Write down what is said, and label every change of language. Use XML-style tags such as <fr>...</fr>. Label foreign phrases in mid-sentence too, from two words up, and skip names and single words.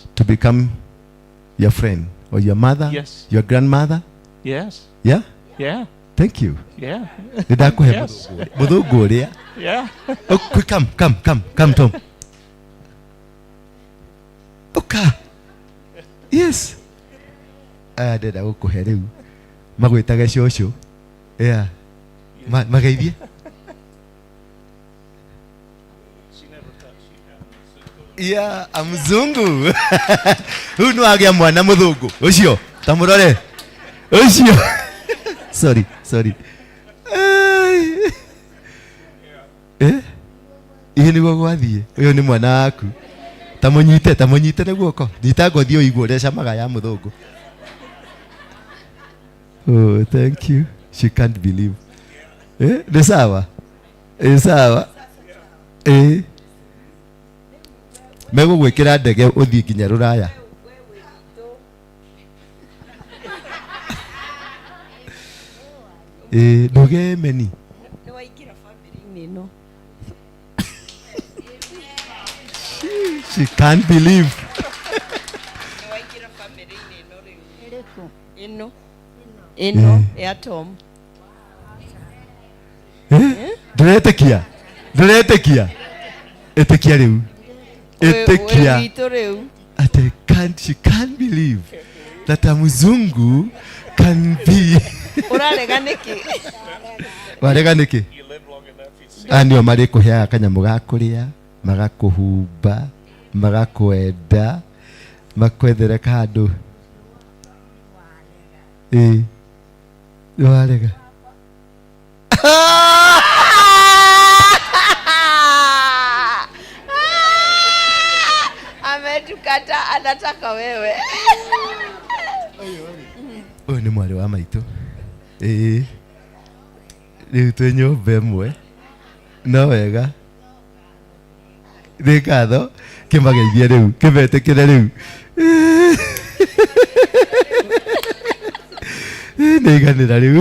<en>to become your friend or your mother? Yes. Your grandmother? Yes. Yeah? Yeah. Thank you. Yeah. Yes. Yeah. Oh, quick, come, Tom. Okay. Yes.</en> <ki>Ndenda gũkũhe rĩu magwĩtage cũcũ. Yeah. Mageithie. Yeah, mzungu. Huyu nĩ wagĩa mwana mũthũngũ. Ũcio, ta mũrore. Ũcio. Sorry. Ihe nĩguo gwathiĩ. Ũyũ nĩ mwana waku. Ta mũnyite nĩ guoko. Nyita ngothi ũigua ũrĩa camaga ya mũthũngũ.</ki> <en>Oh, thank you. She can't believe.</en> <ki>Nĩ sawa? Sawa. Megũgwĩkĩra ndege ũthiĩ nginya Rũraya. Ndũgemeni. Nĩ waingĩra family-inĩ ĩno.</ki> <en>She can't believe.</en> <ki>Nĩ waingĩra family-inĩ ĩno rĩu. Ĩno ya Tom. Ndũretĩkia. Ĩtĩkia rĩu. Ĩtĩkia. Wĩwitũ rĩu.</ki> <en>She can't believe that a mzungu can be.</en> <ki>Ũrarega nĩkĩ? Warega nĩkĩ? Nĩo marĩkũheaga kanyamũ ga kũrĩa, magakũhumba, magakwenda, makwethere handũ. Warega.</ki> <sw>Ametukata, anataka wewe.</sw> <ki>Ũyũ nĩ mwarĩ wa maitũ. Rĩu twĩ nyũmba ĩmwe. No wega. Nĩ ngatho. Kĩmageithie rĩu. Kĩmetĩkĩre rĩu. Nĩ iganĩra rĩu.</ki>